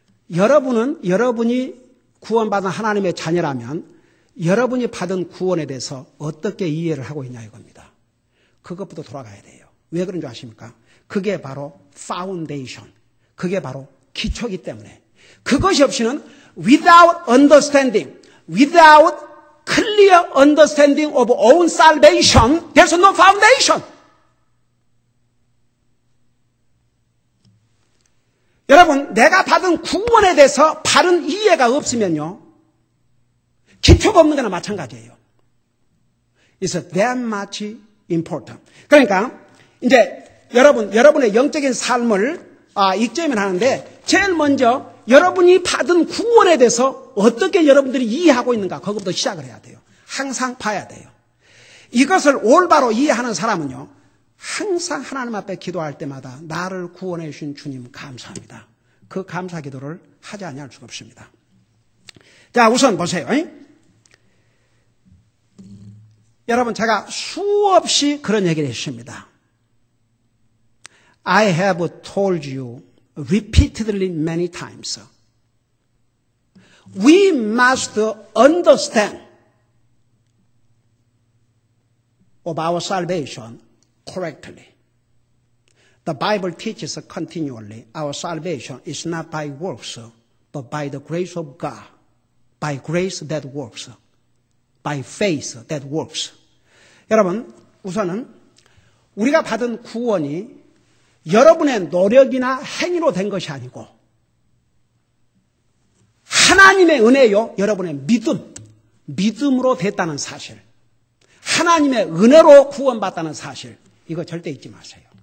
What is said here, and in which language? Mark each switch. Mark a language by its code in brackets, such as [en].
[ko] 여러분이 구원받은 하나님의 자녀라면 여러분이 받은 구원에 대해서 어떻게 이해를 하고 있냐 이겁니다. 그것부터 돌아가야 돼요. 왜 그런 줄 아십니까? 그게 바로 foundation. 그게 바로 기초이기 때문에. 그것이 없이는 [en] without understanding, without clear understanding of own salvation, there's no foundation. [ko] 여러분, 내가 받은 구원에 대해서 바른 이해가 없으면요, 기초가 없는 거나 마찬가지예요. [en] It's that much important. [ko] 그러니까 이제 여러분의 영적인 삶을 익제면 하는데 제일 먼저 여러분이 받은 구원에 대해서 어떻게 여러분들이 이해하고 있는가 그것부터 시작을 해야 돼요. 항상 봐야 돼요. 이것을 올바로 이해하는 사람은요. 항상 하나님 앞에 기도할 때마다 나를 구원해 주신 주님 감사합니다. 그 감사 기도를 하지 않을 수가 없습니다. 자, 우선 보세요. 여러분 제가 수없이 그런 얘기를 했습니다. [en] I have told you repeatedly many times. We must understand of our salvation correctly. The Bible teaches continually our salvation is not by works, but by the grace of God, by grace that works, by faith that works. [ko] 여러분, 우선은 우리가 받은 구원이 여러분의 노력이나 행위로 된 것이 아니고 하나님의 은혜요, 여러분의 믿음으로 됐다는 사실. 하나님의 은혜로 구원받다는 사실. 이거 절대 잊지 마세요.